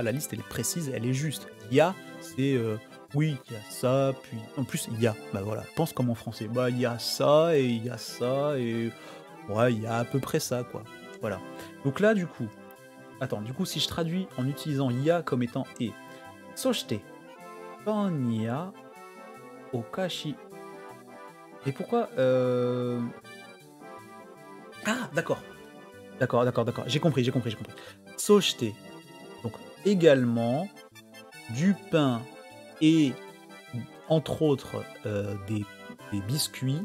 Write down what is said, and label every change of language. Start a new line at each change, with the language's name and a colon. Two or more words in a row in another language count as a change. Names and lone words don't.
French: La liste, elle est précise, elle est juste. Il y a, c'est oui, il y a ça, puis... En plus, il y a. Bah voilà, pense comme en français. Bah, il y a ça, et il y a ça, et... Ouais, il y a à peu près ça, quoi. Voilà. Donc là, du coup... Attends, du coup, si je traduis en utilisant ya comme étant et.
Japanese: そして、パンや、お菓子.
French: Et pourquoi Ah, d'accord. D'accord. J'ai compris. Soshite. Donc, également, du pain et, entre autres, des biscuits.